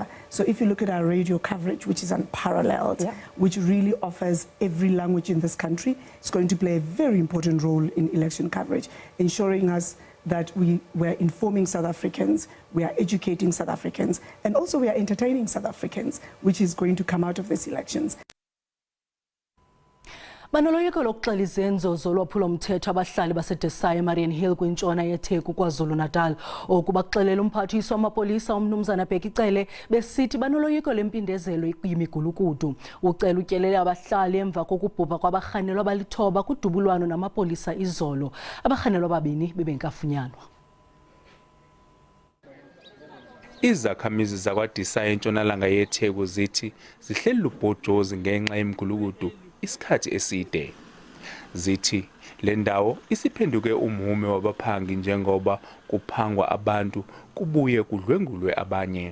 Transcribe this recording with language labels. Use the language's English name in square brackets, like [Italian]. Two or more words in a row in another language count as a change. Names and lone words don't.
[English] So if you look at our radio coverage, which is unparalleled, which really offers every language in this country, it's going to play a very important role in election coverage, ensuring us that we're informing South Africans, we are educating South Africans, and also we are entertaining South Africans, which is going to come out of these elections. [Xhosa] Banoloyiko lokuxela izenzo zolwaphulo-mthetho abahlali baseDesai eMarian Hill kwintshona yeTheku KwaZulu-Natal. Oku baxelela umphathiswa wamapolisa uMnumzana Bhekicele besithi banoloyiko lempindezelo yimigulukudu. Ucela utyelele abahlali emva kokubhubha kwabarhanelwa abalithoba kudubulwano namapolisa izolo. Abarhanelwa ababini bebenkafunyanwa. [Zulu] Izakhamizi zakwaDesai entshonalanga yeTheku zithi zihleli lubhojozi ngenxa yemigulukudu isikhathi eside. Zithi le ndawo isiphenduke umhume wabaphangi njengoba kuphangwa abantu kubuye kudlwengulwe abanye.